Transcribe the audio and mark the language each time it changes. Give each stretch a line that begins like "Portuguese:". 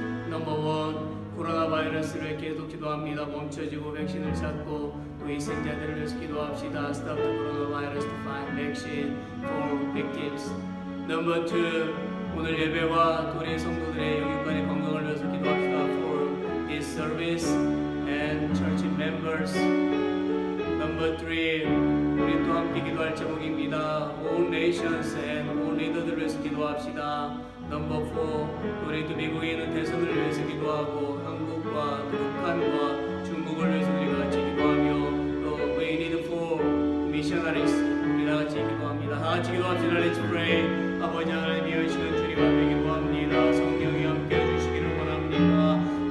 Korean: 넘버 원, 코로나 바이러스를 계속 기도합니다. 멈춰지고 백신을 찾고 또 희생자들을 위해서 기도합시다.
English: Stop the coronavirus to find vaccine for victims.
Korean: 넘버 투, 오늘 예배와 도리 성도들의 영육간의 건강을 위해서 기도합시다.
English: For this service and church members.
Korean: 넘버 3, 우리 또 함께 기도할 제목입니다.
English: All nations and all leader들을
Korean: 위해서 기도합시다. 넘버 4, 우리 또 미국에 있는 대선을 위해서 기도하고 한국과 또 북한과 중국을 위해서 우리가 같이 기도하며 또
English: We need for missionaries
Korean: 우리 다 같이 기도합니다. 다 같이 기도합시다.
English: Let's pray.
Korean: 아버지 하나님이여 이 시간 주님 앞에 기도합니다. 성령이 함께 해주시기를 원합니다.